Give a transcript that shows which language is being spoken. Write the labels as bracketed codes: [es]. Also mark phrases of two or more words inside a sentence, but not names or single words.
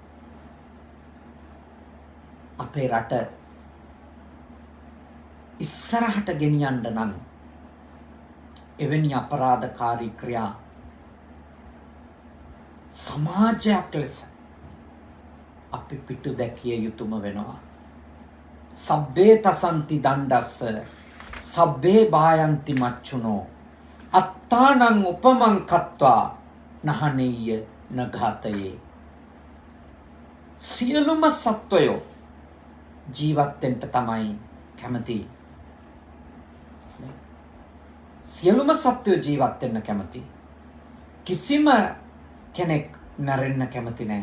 [si] අපේ රට ඉස්සරහට ගෙනියන්න නම් එවැනි අපරාධකාරී ක්‍රියා සමාජයක් ලෙස අපි පිටු දැකිය යුතුම වෙනවා. [pi] සබ්බේ තසන්ති දණ්ඩස්ස සබ්බේ භායන්ති මච්චුනෝ අත්තානං උපමං කତ୍වා නහනෙය්‍ය නඝාතයේ. [si] සියලුම සත්වයෝ ජීවත් වෙන්න තමයි කැමති. සියලුම සත්වයෝ ජීවත් වෙන්න කැමති. කිසිම කෙනෙක් මැරෙන්න කැමති නෑ.